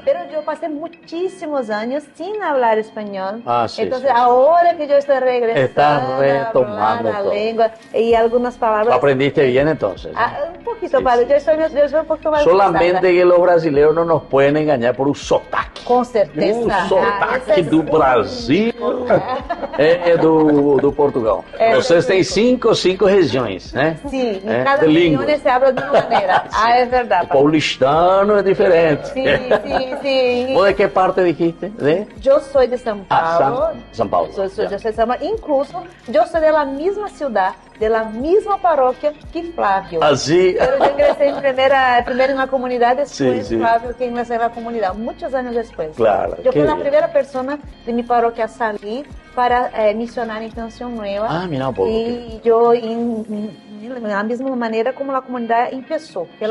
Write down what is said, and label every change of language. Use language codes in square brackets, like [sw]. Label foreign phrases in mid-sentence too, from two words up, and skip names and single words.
[es] Pero yo pasé muchísimos años sin hablar español. Sí, Entonces, sí. ahora que yo estoy regresando Estás a retomando hablar la todo. lengua y algunas palabras. ¿Aprendiste bien entonces? Un poquito, Sí, padre. sí. Yo soy un poquito más Solamente pesada. que los brasileños no nos pueden engañar por un sotaque. [pt] Com certeza. Um sotaque esse do Brasil do Portugal. Vocês têm cinco regiões, né? Sim, É, em cada de região língua. [es] se habla [pt] de uma maneira. É verdade. O paulistano é diferente. Sim, sim, sim. [es] ¿Vos de qué parte dijiste? ¿De? [pt] Eu sou de São Paulo. São Paulo. Eu sou de São Paulo. Incluso, eu sou da mesma cidade, da mesma paróquia que Flávio. [es] Así. Pero yo ingresé primero en la comunidad, después Sí, sí. Flavio que ingresé en la comunidad, muchos años después. Claro, Yo qué fui la bien. primera persona de mi parroquia a salir para misionar en Canción Nueva. Mira un poco. Y yo, de la misma manera como la comunidad empezó, que la